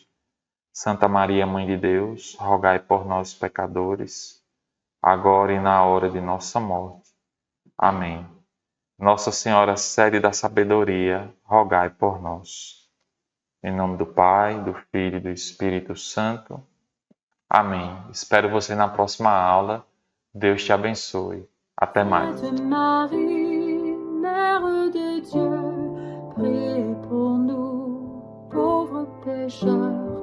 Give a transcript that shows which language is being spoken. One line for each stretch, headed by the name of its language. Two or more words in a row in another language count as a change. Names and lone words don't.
Portuguese: Santa Maria, Mãe de Deus, rogai por nós, pecadores, agora e na hora de nossa morte. Amém. Nossa Senhora, sede da sabedoria, rogai por nós. Em nome do Pai, do Filho e do Espírito Santo. Amém. Espero você na próxima aula. Deus te abençoe. Até mais.
French: Sainte Marie, Mère de Dieu, priez pour nous, pauvres pécheurs,